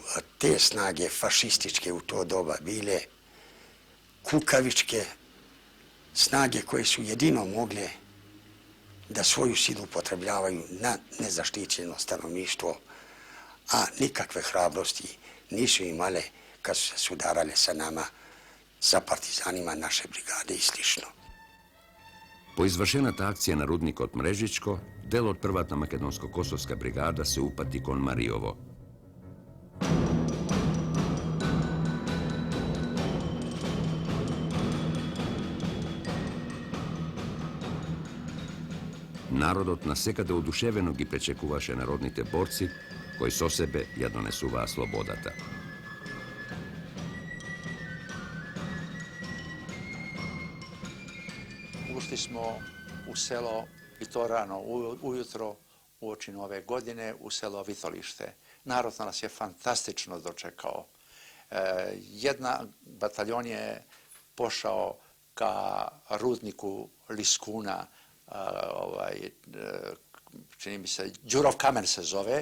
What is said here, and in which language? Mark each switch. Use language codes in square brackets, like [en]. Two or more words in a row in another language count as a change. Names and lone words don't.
[sr] te snage fašističke u to doba bile kukavičke snage koje su jedino mogle da svoju silu upotrebljavaju na nezaštićeno stanovništvo, a nikakve hrabrosti nisu imale kad su se sudarale sa nama, sa partizanima naše brigade i slično. [mk] По извршената акција на рудник од Мрежичко, дел од првата македонско-косовска бригада се упати кон Маријово. Народот насекаде одушевено ги пречекуваше народните борци, кои со себе ја донесуваа слободата. [sr] Ušli smo u selo, i to rano ujutro, uoči nove godine, u selo Vitolište. Narod nas je fantastično dočekao. Jedna bataljon je pošao ka rudniku Liskuna, čini mi se, Đurov kamen se zove.